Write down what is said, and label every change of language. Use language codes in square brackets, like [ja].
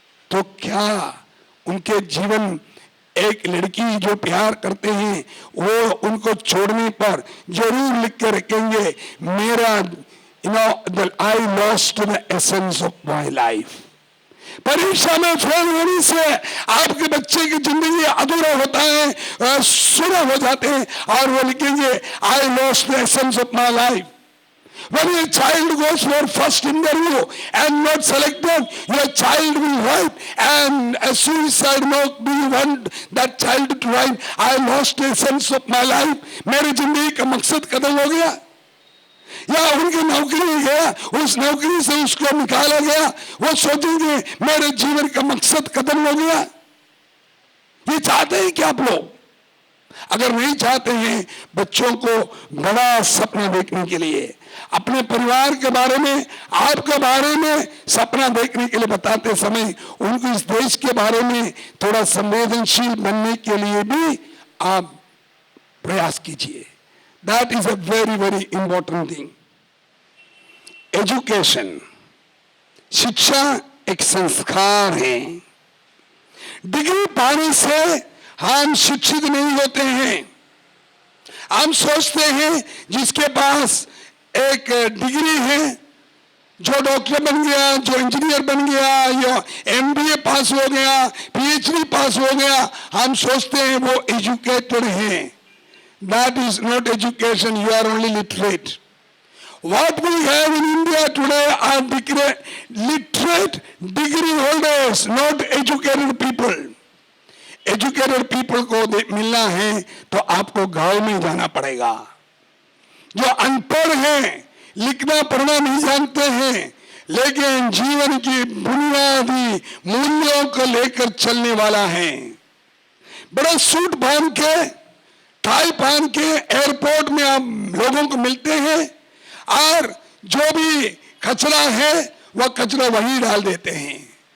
[hi] तो क्या उनके जीवन, एक लड़की जो प्यार करते हैं वो उनको छोड़ने पर जरूर लिख के रखेंगे, मेरा [en] I lost the essence of my life। [hi] परीक्षा में फेल होने से आपके बच्चे की जिंदगी अधूरा होता है, सुना हो जाते हैं, और वो लिखेंगे [en] I lost the essence of my life। When your child goes for first interview and not selected, your child will write and a suicide note. Do you want that child to write I lost the essence of my life? [hi] मेरी जिंदगी का मकसद खत्म हो गया, या उनकी नौकरी गया, उस नौकरी से उसको निकाला गया, वो सोचेंगे मेरे जीवन का मकसद खत्म हो गया। ये चाहते हैं क्या आप लोग? अगर नहीं चाहते हैं बच्चों को बड़ा सपना देखने के लिए, अपने परिवार के बारे में, आपके बारे में सपना देखने के लिए बताते समय उनको इस देश के बारे में थोड़ा संवेदनशील बनने के लिए भी आप प्रयास कीजिए। [en] That is a very, very important thing। [hi] Education, शिक्षा एक संस्कार है। डिग्री पाने से हम शिक्षित नहीं होते हैं। हम सोचते हैं जिसके पास एक डिग्री है, जो डॉक्टर बन गया, जो इंजीनियर बन गया, या MBA पास हो गया, PhD पास हो गया, हम सोचते हैं वो एजुकेटेड हैं। [en] That is not education, you are only literate। What we have in India today are literate degree holders, not educated people। educated people [hi] को मिलना है तो आपको गांव में जाना पड़ेगा। जो अनपढ़ हैं, लिखना पढ़ना नहीं जानते हैं, लेकिन जीवन की बुनियादी मूल्यों को लेकर चलने वाला है, बड़ा सूट पहन के, टाई पहन के एयरपोर्ट में आप लोगों को मिलते हैं, और जो भी कचरा है वह कचरा वहीं डाल देते हैं।